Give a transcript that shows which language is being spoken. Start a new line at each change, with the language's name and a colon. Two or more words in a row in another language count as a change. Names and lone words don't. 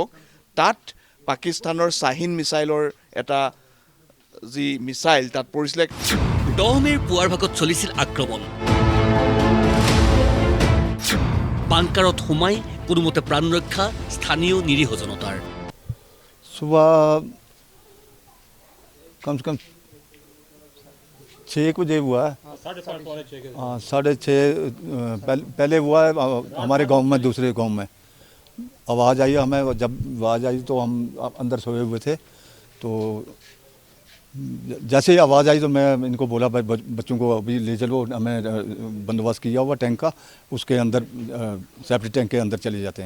Assamese: তাত পাকিস্তানৰ শ্বাহিন মিছাইলৰ এটা যি মিছাইল তাত পৰিছিলে। 10 মেৰ পুৱাৰ ভাগত চলিছিল আক্ৰমণ। বাংকাৰত সোমাই কোনোমতে প্ৰাণ ৰক্ষা স্থানীয় নিৰীহ জনতাৰ।
Hindi: सुबह कम से कम 6 बजे हुआ है। 6:30 पहले हुआ है हमारे गांव में, दूसरे गांव में आवाज़ आई। हमें जब आवाज़ आई तो हम अंदर सोए हुए थे, तो जैसे ही आवाज़ आई तो मैं इनको बोला भाई बच्चों को अभी ले चलो, हमें बंदोबस्त किया हुआ टैंक का, उसके अंदर सेफ्टी टैंक के अंदर चले जाते हैं।